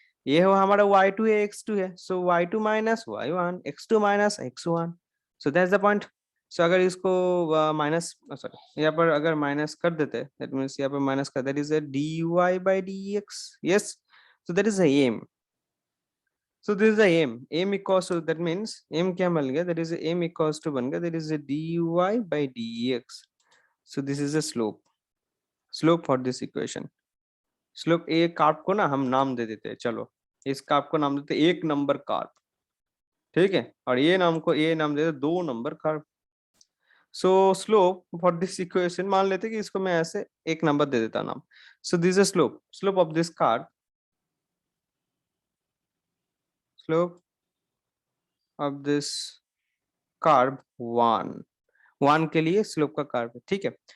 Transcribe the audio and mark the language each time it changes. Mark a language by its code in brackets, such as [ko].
[hi] ये हो हमारा y2 है, x2 है, सो y2 minus y1, x2 minus x1, [en] So that's the point. [hi] सो अगर इसको माइनस, सॉरी यहाँ पर अगर माइनस कर देते, दैट मीन्स यहाँ पर माइनस कर, [en] that is a dy by dx, [hi] yes, so that is the M. [en] So this is the m equals to, that means [hi] m क्या बन गया, [en] that is m equals to बन गया, that is a dy by dx. So this is a slope for this equation. [hi] slope a carb को ना हम नाम दे देते हैं, चलो इस कार्ब को नाम देते हैं 1 नंबर कार्ब, ठीक है, और ये नाम को ये नाम देते 2 number carb. [en] so slope for this equation [hi] मान लेते कि इसको मैं ऐसे 1 नंबर दे देता नाम। [en] so this is slope of this curve, slope of this curve 1 [hi] के लिए स्लोप का कार्ब है, ठीक है।